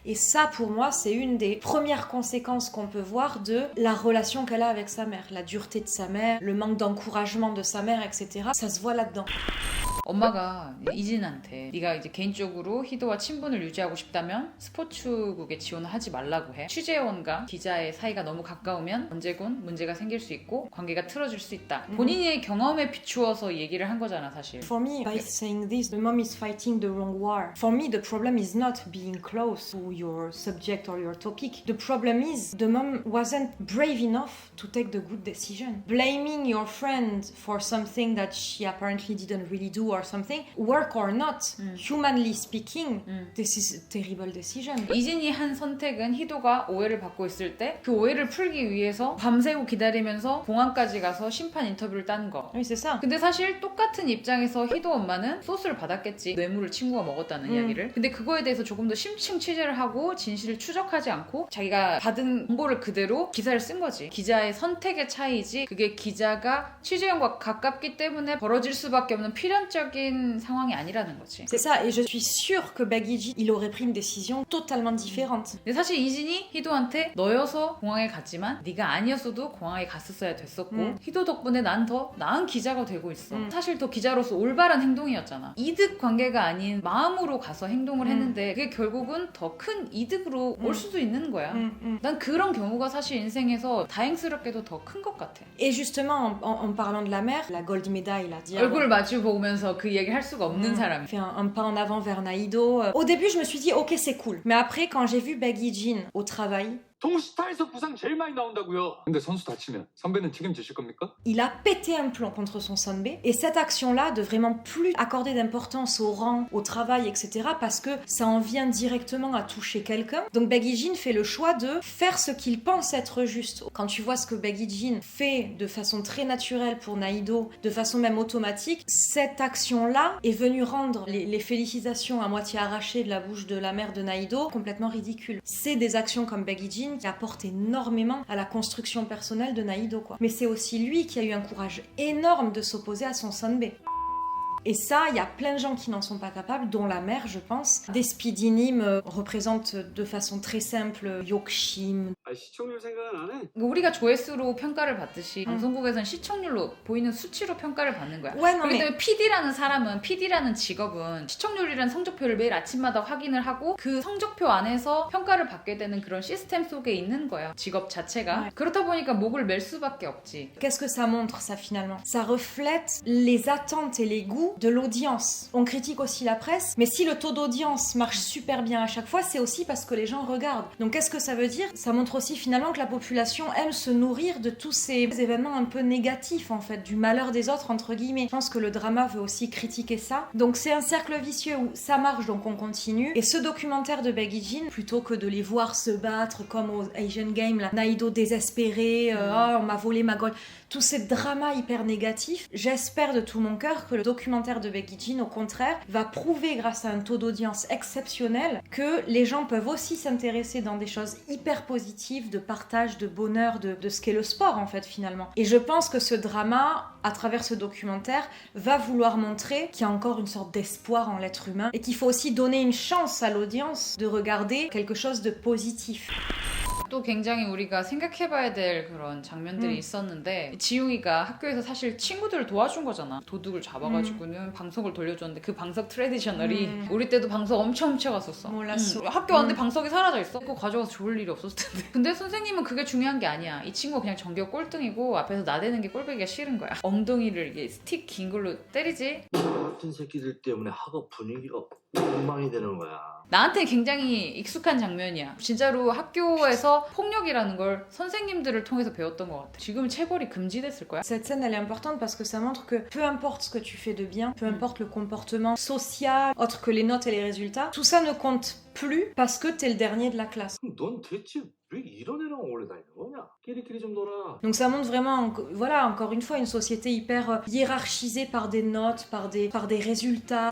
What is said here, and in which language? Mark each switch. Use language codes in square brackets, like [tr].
[fr] Et ça, pour moi, c'est une des premières conséquences qu'on peut voir de la relation qu'elle a avec sa mère. La dureté de sa mère, le manque d'encouragement de sa mère, etc. Ça se voit là-dedans. [ko] 엄마가 이진한테 네가 이제 개인적으로 희도와 친분을 유지하고 싶다면 스포츠국에 지원을 하지 말라고 해. 취재원과 기자의 사이가 너무 가까우면 언제군 문제가 생길 수 있고 관계가 틀어질 수 있다. 본인의 경험에 비추어서 얘기를 한 거잖아 사실. [en] For me, by saying this, the mom is fighting the wrong war. For me, the problem is not being close to your subject or your topic. The problem is the mom wasn't brave enough to take the good decision. Blaming your friend for something that she apparently didn't really do or something, work or not, humanly speaking, this is a terrible decision. [ko] 이진이 한 선택은 희도가 오해를 받고 있을 때 그 오해를 풀기 위해서 밤새고 기다리면서 공항까지 가서 심판 인터뷰를 딴 거. [fr] Oui, c'est ça. [ko] 근데 사실 똑같은 입장에서 희도 엄마는 소스를 받았겠지. 뇌물을 친구가 먹었다는 이야기를. 근데 그거에 대해서 조금 더 심층 취재를 하고 진실을 추적하지 않고 자기가 받은 정보를 그대로 기사를 쓴 거지. 기자의 선택의 차이지. 그게 기자가 취재원과 가깝기 때문에 벌어질 수밖에 없는 필연적인 상황이 아니라는 거지. [fr] C'est ça, et je suis sûre que Baguigi, il aurait pris une décision totalement différente. [ko] 근데 사실 이진이 희도한테 너여서 공항에 갔지만 네가 아니었어도 공항에 갔었어야 됐었고 희도 덕분에 난 더 나은 기자가 되고 있어. 사실 더 기자로서 올바른 행동이었잖아. 이득 관계가 아닌 마음으로 가서 행동을 했는데 그게 결국은 더 큰 이득으로 올 수도 있는 거야. 난 그런 경우가 사실 인생에서 다행스럽게도 더 큰 것 같아. [fr] Et justement, en parlant de la mère, la gold médaille, la diable, [ko] 얼굴을 마주 보면서 그 얘기를 할 수가 없는 사람. [fr] fait un pas en avant vers Naïdo. Au début, je me suis dit, ok, c'est cool. Mais après, quand j'ai vu Baggy Jean au travail, [ko] 동시타에서 부상 제일 많이 나온다고요. 근데 선수 다치면 선배는 책임지실 겁니까? [fr] il a pété un plomb contre son Sonbei. Et cette action-là, de vraiment plus accorder d'importance au rang, au travail, etc., parce que ça en vient directement à toucher quelqu'un. Donc Baggy Jean fait le choix de faire ce qu'il pense être juste. Quand tu vois ce que Baggy Jean fait de façon très naturelle pour Naïdo, de façon même automatique, cette action-là est venue rendre les félicitations à moitié arrachées de la bouche de la mère de Naïdo complètement ridicules. C'est des actions comme Baggy Jean qui apporte énormément à la construction personnelle de Naïdo, quoi. Mais c'est aussi lui qui a eu un courage énorme de s'opposer à son Sonbei. Et ça, il y a plein de gens qui n'en sont pas capables, dont la mère, je pense. Des speedinim représentent de façon très simple 욕심. [ko] 아, 시청률 생각은 안 해? 우리가 조회수로 평가를 받듯이 방송국에서는 시청률로 보이는 수치로 평가를 받는 거야. [fr] Ouais, non, [ko] 그렇기 [fr] mais [ko] 때문에 PD라는 사람은, PD라는 직업은 시청률이라는 성적표를 매일 아침마다 확인을 하고 그 성적표 안에서 평가를 받게 되는 그런 시스템 속에 있는 거야. 직업 자체가. 그렇다 보니까 목을 맬 수밖에 없지. [fr] qu'est-ce que ça montre, ça, finalement? Ça reflète les attentes et les goûts de l'audience. On critique aussi la presse, mais si le taux d'audience marche super bien à chaque fois, c'est aussi parce que les gens regardent. Donc qu'est-ce que ça veut dire? Ça montre aussi finalement que la population aime se nourrir de tous ces événements un peu négatifs, en fait, du malheur des autres, entre guillemets. Je pense que le drama veut aussi critiquer ça. Donc c'est un cercle vicieux où ça marche, donc on continue. Et ce documentaire de Baggy Jean, plutôt que de les voir se battre comme aux Asian Games, là, Naïdo désespéré, oh, on m'a volé ma gold, tous ces dramas hyper négatifs, j'espère de tout mon cœur que le documentaire de Baggy Jean, au contraire, va prouver grâce à un taux d'audience exceptionnel que les gens peuvent aussi s'intéresser dans des choses hyper positives, de partage, de bonheur, de ce qu'est le sport en fait finalement. Et je pense que ce drama, à travers ce documentaire, va vouloir montrer qu'il y a encore une sorte d'espoir en l'être humain et qu'il faut aussi donner une chance à l'audience de regarder quelque chose de positif. [ko] 또 굉장히 우리가 생각해봐야 될 그런 장면들이 있었는데 지웅이가 학교에서 사실 친구들을 도와준 거잖아. 도둑을 잡아가지고는 방석을 돌려줬는데 그 방석 트레디셔널이 우리 때도 방석 엄청 훔쳐갔었어. 몰랐어. 학교 왔는데 방석이 사라져 있어. 그거 가져가서 좋을 일이 없었을 텐데. 근데 선생님은 그게 중요한 게 아니야. 이 친구가 그냥 전교 꼴등이고 앞에서 나대는 게 꼴보기가 싫은 거야. 엉덩이를 이게 스틱 긴 걸로 때리지. 같은 새끼들 때문에 학업 분위기가 엉망이 되는 거야. 나한테 굉장히 익숙한 장면이야. 진짜로 학교에서 폭력이라는 걸 선생님들을 통해서 배웠던 것 같아. 지금 체벌이 금지됐을 거야. [fr] Cette scène, elle est importante parce que ça montre que peu importe ce que tu fais de bien, peu importe le comportement social, autre que les notes et les résultats, tout ça ne compte plus parce que t'es le dernier de la classe. [ko] 그럼 넌 대체 왜 이런 애랑 어울려 다니는 거냐? 끼리끼리 좀 놀아. [fr] Donc ça montre vraiment, voilà, encore une fois, une société hyper hiérarchisée par des notes, par des résultats.